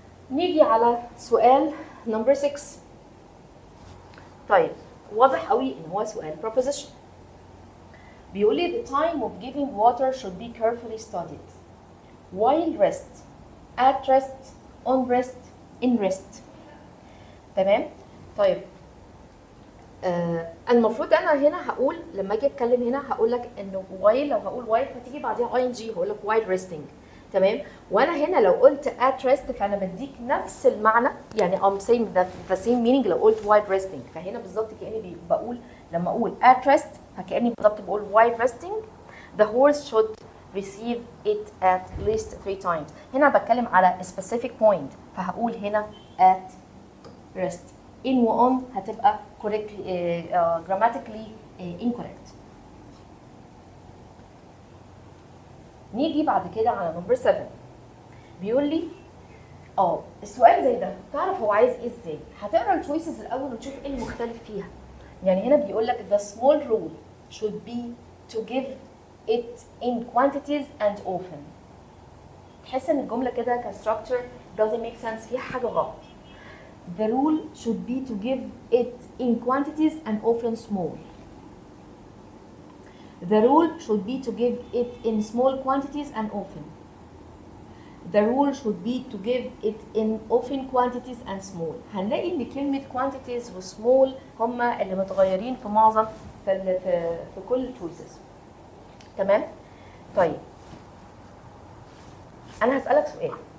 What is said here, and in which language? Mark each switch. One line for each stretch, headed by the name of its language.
Arabic: نيجي على سؤال نمبر 6. طيب واضح قوي ان هو سؤال proposition.
English: بيقول لي the time of giving water should be carefully studied while rest, at rest, on rest, in rest.
Arabic: تمام؟ طيب المفروض انا هنا هقول لما اجي اتكلم هنا هقول لك انه while، لو هقول while فتيجي بعديها ing هقول لك while resting. تمام؟ وانا هنا لو قلت at rest فانا بديك نفس المعنى، يعني
English: I'm saying that the same meaning
Arabic: لو قلت while resting. فهنا بالظبط كاني بقول لما اقول at rest فكاني بالظبط بقول while resting
English: the horse should receive it at least 3 times.
Arabic: هنا بتكلم على a specific point فهقول هنا at rest.
English: in و on هتبقى correctly grammatically incorrect.
Arabic: نيجي بعد كده على نمبر 7. بيقول لي السؤال زي ده تعرف هو عايز ايه ازاي؟ هتقرا التشويسز الاول وتشوف ايه المختلف فيها.
English: يعني هنا بيقول لك the small rule should be to give it in quantities and often.
Arabic: تحس ان الجمله كده كستراكشر
English: doesn't make sense،
Arabic: فيها حاجه غلط.
English: The rule should be to give it in quantities and often small. The rule should be to give it in small quantities and often. The rule should be to give it in often quantities and small.
Arabic: هنلاقي ان كلمة quantities و small هما اللي متغيرين في معظم في كل choices. تمام؟ طيب أنا هسألك سؤال.